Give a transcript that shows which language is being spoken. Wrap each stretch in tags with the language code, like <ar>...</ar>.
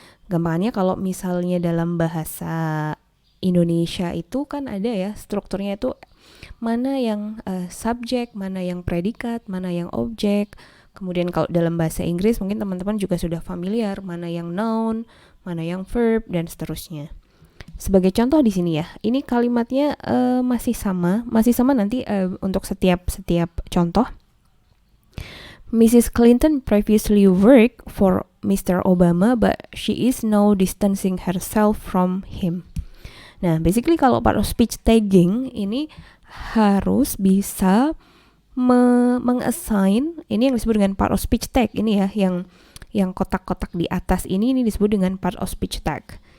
<id>Gampangannya kalau misalnya dalam bahasa Indonesia itu kan ada ya strukturnya itu mana yang subjek, mana yang predikat, mana yang objek. Kemudian kalau dalam bahasa Inggris mungkin teman-teman juga sudah familiar mana yang noun, mana yang verb, dan seterusnya. Sebagai contoh di sini ya, ini kalimatnya masih sama nanti untuk setiap contoh.</id> <en>Mrs. Clinton previously worked for Mr. Obama, but she is now distancing herself from him.</en> <id>Nah, basically kalau part of speech tagging ini harus bisa meng-assign, ini yang disebut dengan part of speech tag ini ya, yang kotak-kotak di atas ini disebut dengan part of speech tag.</id>